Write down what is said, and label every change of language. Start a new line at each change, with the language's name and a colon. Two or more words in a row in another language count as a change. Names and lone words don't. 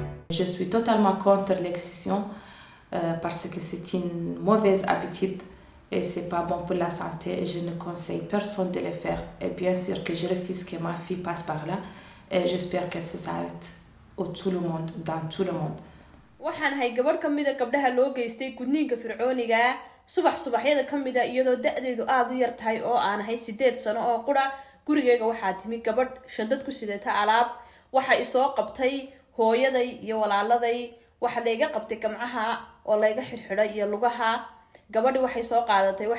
French: Je suis totalement contre l'excision parce que c'est une mauvaise habitude et c'est pas bon pour la santé et je ne conseille personne de le faire. Et bien sûr que je refuse que ma fille passe par là et j'espère que ça s'arrête tout le monde, dans tout le monde.
Somali: waxaan ahay gabadh ka mid a gabdhaha loo geystay gudniinka fircooniga subaxyada ka mid a iyadoo da-deedu aada u yar tahay oo aan ahay 8 sano oo qura gurigeyga waxaa timi gabadh shandad ku sidata alaab waxa isoo qabtay hooyaday iyo walaaladay waxa layga qabtay gamcaha oo layga xirxiday iyo lugaha gabadhi waxay soo qaadatay waxay